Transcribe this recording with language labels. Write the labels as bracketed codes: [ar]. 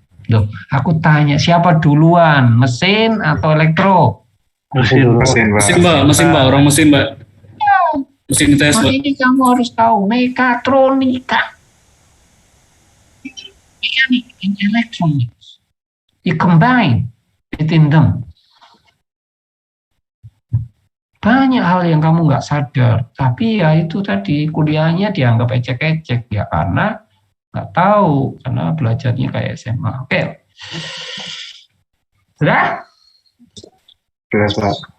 [id] Loh, aku tanya siapa duluan, mesin atau elektro? Mesin Pak, orang mesin Pak. Mesin tes Pak. Ini kamu harus tahu mekatronika. [en] Mekanik and electronics. You combine between them. [id] Banyak hal yang kamu nggak sadar, tapi ya itu tadi kuliahnya dianggap ecek-ecek ya karena nggak tahu, karena belajarnya kayak SMA. Oke, sudah? Jelas Pak.